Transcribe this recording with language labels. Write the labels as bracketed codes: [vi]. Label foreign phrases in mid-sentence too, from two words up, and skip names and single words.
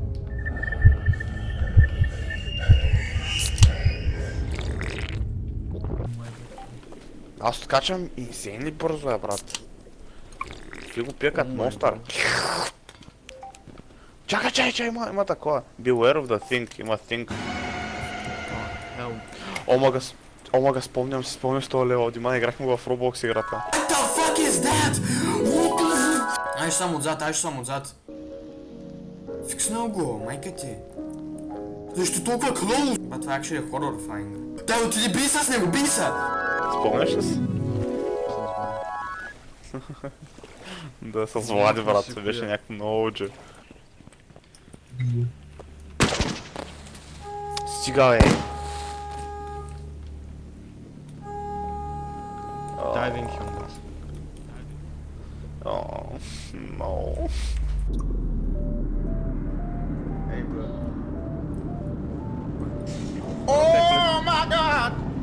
[bg] Аз откачам инсейнли бързо, брат. Ти го пия като монстър. Чакай, има такова. [en] Beware of the thing, [bg] има thing. Омага, спомням си с този лева. Диман, играхме го в Roblox играта. [en] What the fuck is that? [bg] Айде само отзад. Фикснал го, майка ти. Защо толкова клоу? Ба, това actually е horrifying. Дай, отиди, бий с него, бий се! Спомняш ли си? Да, с Влади, брат, беше някакво много OG. Стига, бе! [en] Diving humans. No. Hey, bro. Oh my god!